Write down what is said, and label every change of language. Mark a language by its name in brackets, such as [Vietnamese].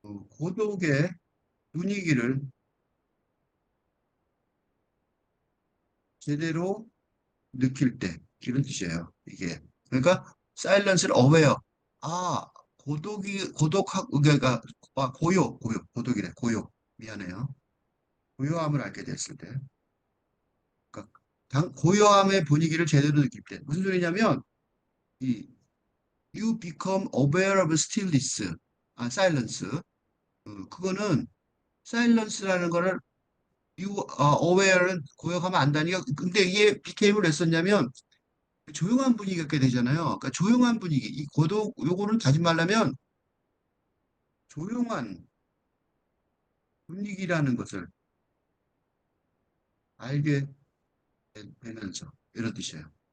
[Korean] 고독의 분위기를 제대로 느낄 때, 이런 뜻이에요, 이게. 그러니까, 사일런스를 어웨어. 아, 그러니까, 고독이래, 고요. 미안해요. 고요함을 알게 됐을 때. 그러니까, 고요함의 분위기를 제대로 느낄 때. 무슨 소리냐면, 이 [English] You become aware of stillness. silence. [Korean] 그거는 silence라는 거를 you are aware는 고역하면 안다니까. 근데 이게 became을 왜 썼냐면 조용한 분위기가 있게 되잖아요. 그러니까 조용한 분위기. 이 고독 요거는 다시 말하면 조용한 분위기라는 것을 알게 되면서 이런 뜻이에요.